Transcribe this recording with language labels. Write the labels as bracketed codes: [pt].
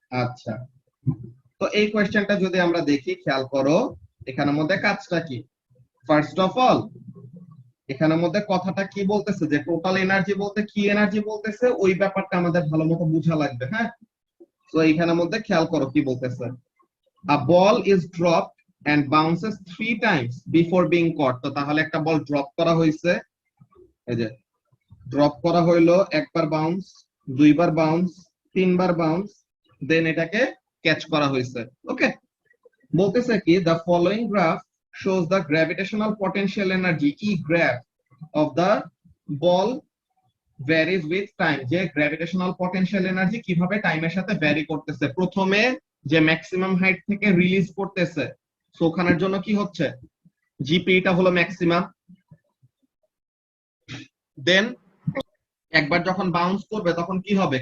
[bn] আচ্ছা, তো এই কোশ্চেনটা যদি আমরা দেখি, খেয়াল করো এখানের মধ্যে কাজটা কি। ফার্স্ট অফ অল এখানের মধ্যে কথাটা কি বলতেছে, যে টোটাল এনার্জি বলতে কি এনার্জি বলতেছে, ওই ব্যাপারটা আমাদের ভালো মতো বোঝা লাগবে। হ্যাঁ, তো এইখানের মধ্যে খেয়াল করো কি বলতেছে। [en] A ball is dropped and bounces 3 times before being caught. [bn] তো তাহলে একটা বল ড্রপ করা হয়েছে, এই যে ড্রপ করা হইলো, একবার বাউন্স, দুইবার বাউন্স, তিনবার বাউন্স, দেন এটাকে ক্যাচ করা হয়েছে। ওকে, বলতেছে কি [en] the following graph shows the gravitational potential energy E graph of the ball varies with time. [bn] যে গ্র্যাভিটেশনাল পটেনশিয়াল এনার্জি কিভাবে টাইমের সাথে ভ্যারি করতেছে। প্রথমে যে ম্যাক্সিমাম হাইট থেকে রিলিজ করতেছে, সো ওখানের জন্য কি হচ্ছে? জিপিটা হলো ম্যাক্সিমাম। দেন একবার যখন বাউন্স করবে তখন কি হবে?